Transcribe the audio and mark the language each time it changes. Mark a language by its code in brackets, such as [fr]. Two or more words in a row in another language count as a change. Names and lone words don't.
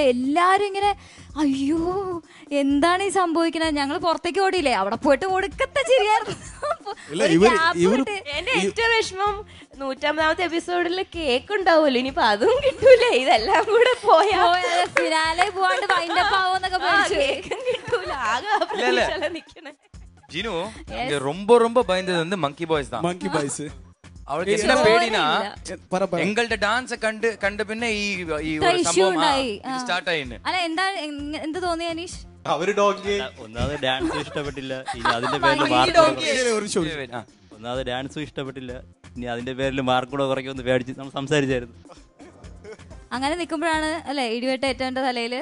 [ml] എല്ലാരും ഇങ്ങനെ അയ്യോ എന്താണ് ഈ സംഭവിക്കുന്നത്, ഞങ്ങൾ പുറത്തേക്ക് ഓടിയില്ലേ, അവിടെ പോയിട്ട് ഒടുക്കത്തെ ശരിയായിരുന്നു. എന്റെ ഏറ്റവും വിഷമം 150ാമത്തെ എപ്പിസോഡിൽ കേക്ക് ഉണ്ടാവുമല്ലോ, ഇനിയിപ്പൊ അതും കിട്ടൂല. ഇതെല്ലാം കൂടെ പോയാ ഫിനാലെ പോവാണ്ട് വൈൻഡപ്പ് ആവോന്നൊക്കെ കേക്കും കിട്ടൂല. ആകെ നിക്കണേ. [ta] ജിനു ரொம்ப ரொம்ப பயந்தது வந்து மங்கி பாய்ஸ் தான். மங்கி பாய்ஸ் அவளுக்கு என்ன பேடினா எங்கள்ட்ட டான்ஸ் [ml] കണ്ട പിന്നെ ഈ ഒരു സംഭവം സ്റ്റാർട്ട് ആയിന്. അല്ല എന്താ എന്ത് തോന്നി അനീഷ്? അവര് ഡോങ്കി ഒന്നാമത് ഡാൻസും ഇഷ്ടപ്പെട്ടില്ല, ഇനി അതിന്റെ പേരിൽ മാർക്ക് കൂടെ കുറയ്ക്കുമെന്ന് പേടിച്ച് നമ്മൾ സംസാരിച്ചായിരുന്നു. അങ്ങനെ നിൽക്കുമ്പോഴാണ് അല്ലെ ഇടിവെട്ട് ഏറ്റവന്റെ തലയില്.